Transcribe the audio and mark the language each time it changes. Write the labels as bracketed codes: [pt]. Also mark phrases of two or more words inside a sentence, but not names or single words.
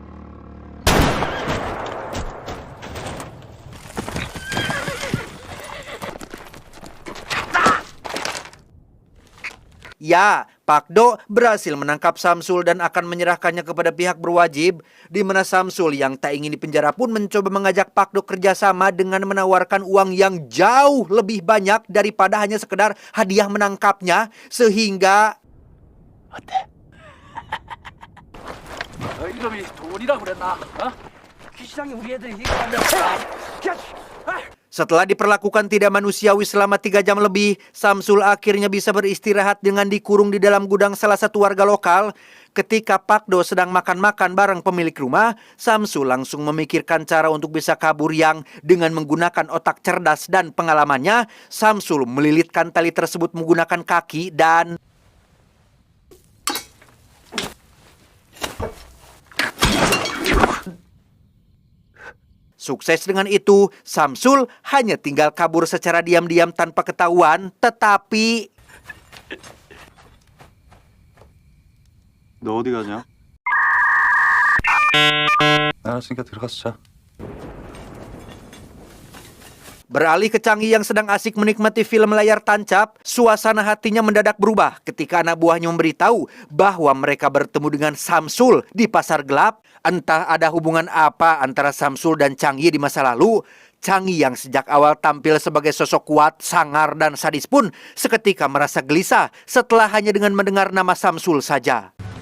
[id] ya, Pak Do berhasil menangkap Samsul dan akan menyerahkannya kepada pihak berwajib, di mana Samsul yang tak ingin dipenjara pun mencoba mengajak Pak Do kerjasama dengan menawarkan uang yang jauh lebih banyak daripada hanya sekedar hadiah menangkapnya, sehingga [ko] 어때? 이놈이 돈이라고 그랬나? 어? 시장에 우리 애들이 이거 [id] setelah diperlakukan tidak manusiawi selama 3 jam lebih, Samsul akhirnya bisa beristirahat dengan dikurung di dalam gudang salah satu warga lokal. Ketika Pak Do sedang makan-makan bareng pemilik rumah, Samsul langsung memikirkan cara untuk bisa kabur yang dengan menggunakan otak cerdas dan pengalamannya, Samsul melilitkan tali tersebut menggunakan kaki dan sukses dengan itu, Samsul hanya tinggal kabur secara diam-diam tanpa ketahuan, tetapi [ko] 너 어디 가냐? 알았으니까 들어가서 자. [id] Beralih ke Changi yang sedang asik menikmati film layar tancap, suasana hatinya mendadak berubah ketika anak buahnya memberitahu bahwa mereka bertemu dengan Samsul di pasar gelap. Entah ada hubungan apa antara Samsul dan Changi di masa lalu. Changi yang sejak awal tampil sebagai sosok kuat, sangar, dan sadis pun seketika merasa gelisah setelah hanya dengan mendengar nama Samsul saja.